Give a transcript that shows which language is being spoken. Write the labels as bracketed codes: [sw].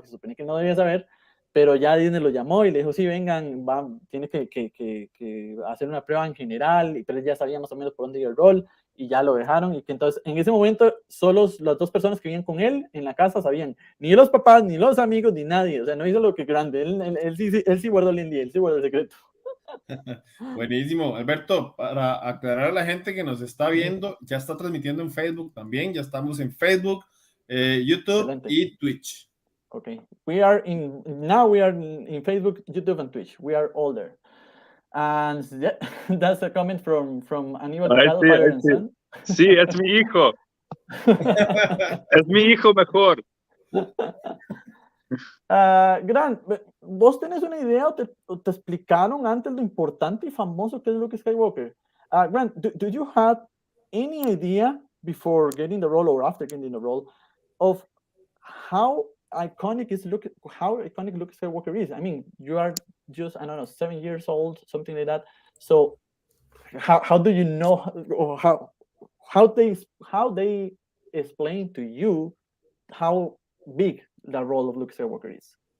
[es] Porque se suponía que no debía saber, pero ya Disney lo llamó y le dijo, sí, vengan, tiene que hacer una prueba en general, pero él ya sabía más o menos por dónde iba el rol, y ya lo dejaron, y que entonces en ese momento solo las 2 personas que vivían con él en la casa sabían, ni los papás, ni los amigos, ni nadie, o sea, no hizo lo que grande, él sí guardó el indie, él sí guardó el secreto. Buenísimo, Alberto, para aclarar a la gente que nos está viendo, ya está transmitiendo en Facebook también, ya estamos en Facebook, YouTube Excelente. y Twitch. [en] Okay, we are in Facebook, YouTube, and Twitch. We are all there. And that's a comment from Aníbal Picado, Father and Son. [es] Sí, es mi hijo. Es mi hijo mejor. Grant, ¿vos tenés una idea o te explicaron antes lo importante y famoso que es Luke Skywalker? [en] Grant, do you have any idea before getting the role or after getting the role of how iconic Luke Skywalker is? I mean, you are just, I don't know, 7 years old, something like that. So how do you know, or how they explain to you how big the role of Luke Skywalker is?